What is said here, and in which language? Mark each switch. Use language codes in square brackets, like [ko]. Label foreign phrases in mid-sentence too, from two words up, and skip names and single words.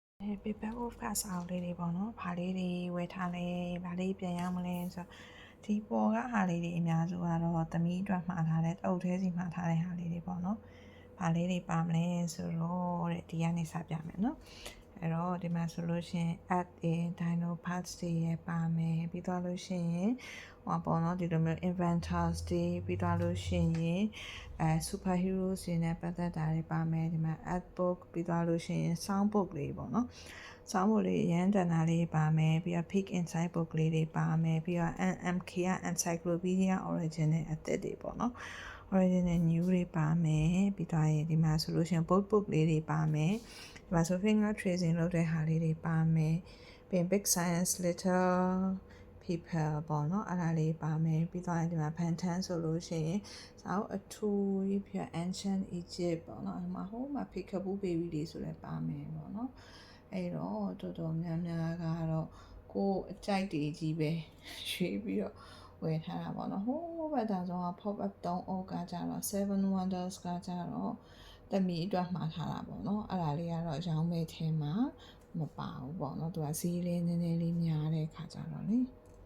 [my] paper wolf ကစာအုပ်လေးတွေပေါ့နော်။ဘာလေးတွေဝယ်ထားလဲ။ဘာလေးပြန်ရမလဲဆိုတော့ဒီပေါ်ကဟာလေးတွေအများစုကတော့သမီးအတွက်မှာထားတဲ့အုပ်ထဲစီမှာထားတဲ့ဟာလေးတွေပေါ့နော်။ဘာလေးတွေပါမလဲဆိုတော့ဒီကနေစပြမယ်နော်။အဲ့တော့ဒီမှာဆို လို့ရှိရင် [en] add in dino parts [my] တွေရပါမယ်ပြီးတော့လို့ရှိရင်ဟောပေါ့နော်ဒီလိုမျိုး inventors တွေပြီးတော့လို့ရှိရင်superheroes တွေနဲ့ပတ်သက်တာတွေပါမယ်ဒီမှာ [en] add book [my] ပြီးတော့လို့ရှိရင် [en] sound book [my] လေးပေါ့ နော် [en] sound book [my] လေးရန်တန်တာလေးပါမယ်ပြီးတော့ [en] peek inside book [my] လေးတွေပါမယ်ပြီးတော့ NMK က [en] encyclopedia original [my] အသစ်တွေပေါ့နော် [en] original new [my] တွေပါမယ်ပြီးတော့ ဒီမှာဆိုလို့ရှိရင် book လေးတွေပါမယ်ဒီမှာဆို [en] finger tracing [my] လုပ်တဲ့ဟာလေးတွေပါမယ်ပြီးရင် [en] big science little people [my] ပေါ့ နော်အဲ့ဒါလေးပါမယ်ပြီးတော့ဒီမှာ Bantan ဆိုလို့ရှိရင်စာအုပ်အထူးကြီးပြ [en] ancient Egypt [my] ပေါ့နော်အဲ့မှာဟိုမှာ [en] Peekaboo baby [my] လေးဆိုလည်းပါမယ်ပေါ့နော်အဲ့တော့တော်တော်များများကတော့ကိုအကြိုက်တွေကြီးပဲရွေးပြီးတော့ဝယ်ထားတာပေါ့နော်ဟိုးဘက်သားဆုံးက [en] pop up [my] 3 အောက်ကကြတော့7 wonders ကကြတော့တမီအတွက်မှာထားတာပေါ့နော်အဲ့ဒါလေးကတော့ရောင်းမဲ့ထဲမှာမပါဘူးပေါ့နော်သူကဈေးလေးနည်းနည်းလေးများတဲ့ခါကြတော့လေ